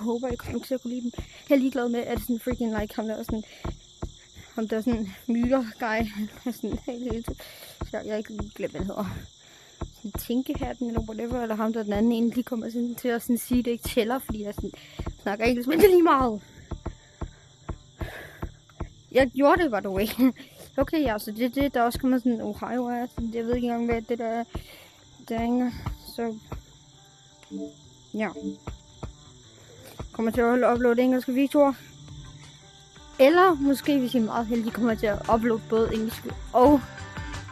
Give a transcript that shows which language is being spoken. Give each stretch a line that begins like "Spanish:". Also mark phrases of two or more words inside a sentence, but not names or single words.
Danish: håber, jeg kommer til at kunne lide dem. Jeg er ligeglad med, at det sådan
English: freaking like
Danish: ham der er sådan myrer-guy. Sådan helt så jeg ikke glemt, hvad han hedder. Sådan tænkehatten eller whatever, eller ham der den anden egentlig kommer sådan til at sådan sige, at det ikke tæller, fordi jeg sådan snakker engelsk, men det er lige meget. Jeg gjorde det,
English: by the way.
Danish: Okay, ja, så det er det, der også kommer sådan Ohio er. Jeg ved ikke engang, hvad det der er. Så ja. Kommer til at uploade engelske videoer. Eller måske, hvis I er meget heldige, kommer til at uploade både engelske og danske.